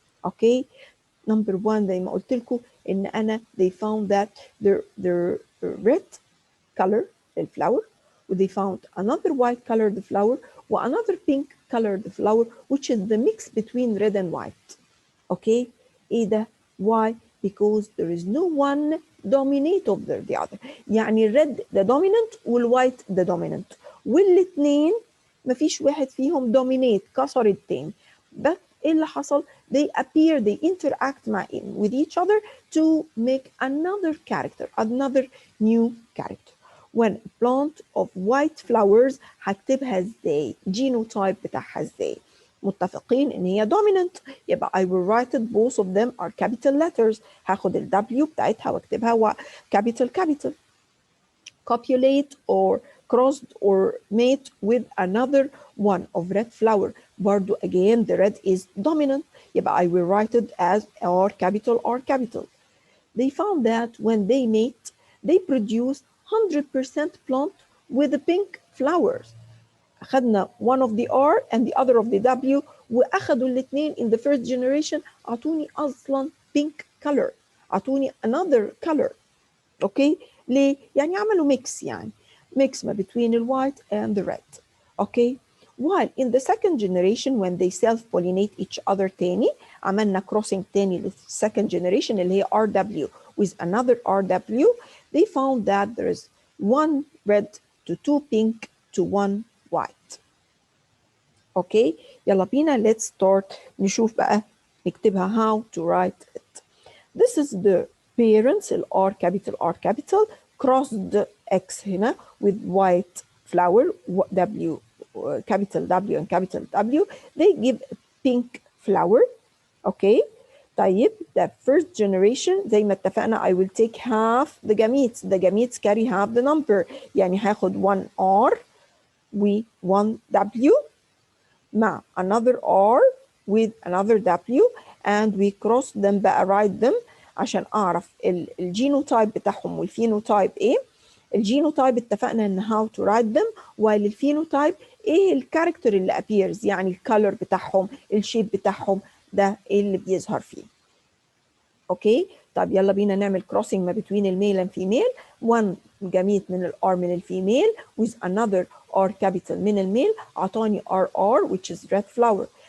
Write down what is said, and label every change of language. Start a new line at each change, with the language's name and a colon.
English: okay number 1
Arabic: زي ما قلت لكم ان انا
English: they found that their red color الفلاور و they found another white colored flower و another pink colored flower which is the mix between red and white. Okay
Arabic: ايه ده؟
English: why؟ because there is no one dominate over the other.
Arabic: يعني الريد ده dominant والوايت ده dominant، والاثنين مفيش واحد فيهم dominate كسر التاني، but
English: إيه اللي حصل؟ They appear, they interact with each other to make another character, another new character. When a plant of white flowers
Arabic: هكتبها ازاي؟
English: genotype
Arabic: بتاعها ازاي؟ متفقين ان هي
English: dominant، يبقى I will write it, both of them are capital letters.
Arabic: هاخد ال W بتاعتها واكتبها capital.
English: Copulate or crossed or mate with another one of red flower. برضو again the red is dominant. يبقى I will write it as R capital. They found that when they mate, they produce 100% plant with the pink flowers. أخذنا one of the R and the other of the W
Arabic: وأخذوا الاثنين
English: in the first generation
Arabic: أعطوني أصلا
English: pink color، أعطوني another color.
Arabic: اوكي ليه؟ يعني عملوا ميكس، يعني ميكس ما between the white and the red.
English: okay while in the second generation when they self-pollinate each other
Arabic: تاني عملنا crossing تاني للsecond generation اللي هي
English: RW with another RW, they found that there is one red to two pink to one white.
Arabic: اوكي يلا بينا
English: let's start
Arabic: نشوف بقى نكتبها
English: how to write it. This is the parents R capital crossed X هنا with white flower W capital W and capital W, they give pink flower. okay طيب the first generation
Arabic: زي ما اتفقنا
English: I will take half the gametes carry half the number،
Arabic: يعني هاخد
English: 1 R و 1 W مع another R with another W and we cross them بقى write them
Arabic: عشان أعرف الجينوتايب بتاعهم والفينوتايب إيه. الجينوتايب اتفقنا إن
English: how to write them،
Arabic: while الفينوتايب إيه الكاركتر اللي appears، يعني الكالر بتاعهم الشيب بتاعهم ده إيه اللي بيظهر فيه. أوكي طب يلا بينا نعمل crossing ما between الميل and female.
English: one gamete
Arabic: من الار من الفيميل
English: with another R capital
Arabic: من الميل أعطاني
English: RR which is red flower.